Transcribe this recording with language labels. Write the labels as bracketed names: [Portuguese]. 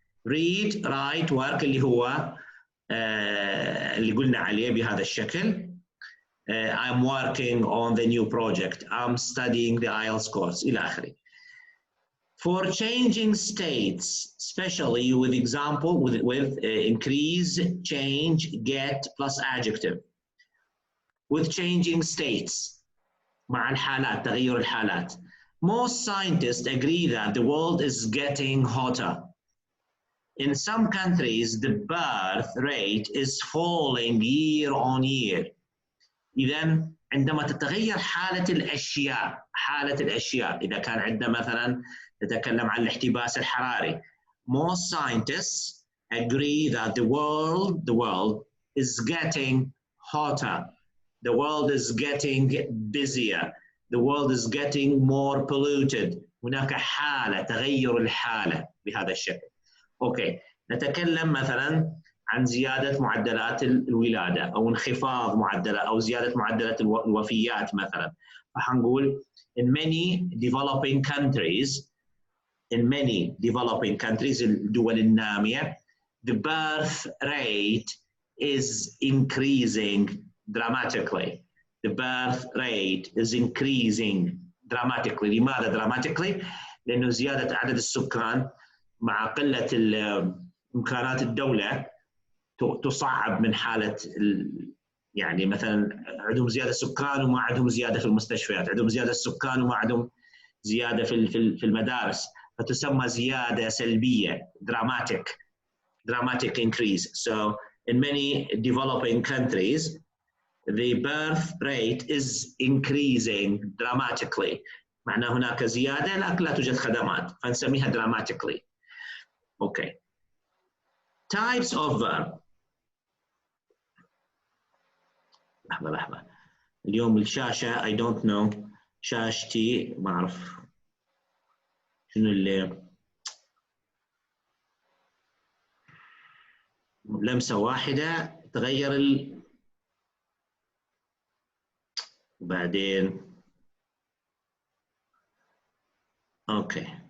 [Arabic] Read, write, work اللي هو اللي قلنا عليه بهذا الشكل. [English] I'm working on the new project. I'm studying the IELTS course إلى آخره. For changing states, especially with example with increase, change, get plus adjective. With changing states [Arabic] مع الحالات تغير الحالات. [English] Most scientists agree that the world is getting hotter. In some countries, the birth rate is falling year on year. [Arabic] إذا عندما تتغير حالة الأشياء إذا كان عندنا مثلا نتكلم عن الاحتباس الحراري. [English] Most scientists agree that the world is getting hotter. The world is getting busier. The world is getting more polluted. [Arabic] هناك حالة تغير الحالة بهذا الشكل. أوكي، نتكلم مثلا عن زيادة معدلات الولادة أو انخفاض معدلات أو زيادة معدلات الوفيات مثلا. فحنقول [English] in many developing countries [Arabic] الدول النامية [English] the birth rate is increasing dramatically. The birth rate is increasing dramatically. [Arabic] لماذا dramatically؟ لأنه زيادة عدد السكان مع قلة إمكانات الدولة تصعب من حالة يعني مثلا عندهم زيادة سكان وما عندهم زيادة في المستشفيات، عندهم زيادة سكان وما عندهم زيادة في المدارس، فتسمى زيادة سلبية dramatic increase. [English] So in many developing countries the birth rate is increasing dramatically. [Arabic] معناه هناك زيادة لكن لا توجد خدمات فنسميها dramatically. [English] Okay. Types of verb. [Arabic] لحظة اليوم الشاشة [English] I don't know [Arabic] شاشتي ما أعرف شنو اللي لمسة واحدة تغير وبعدين Okay.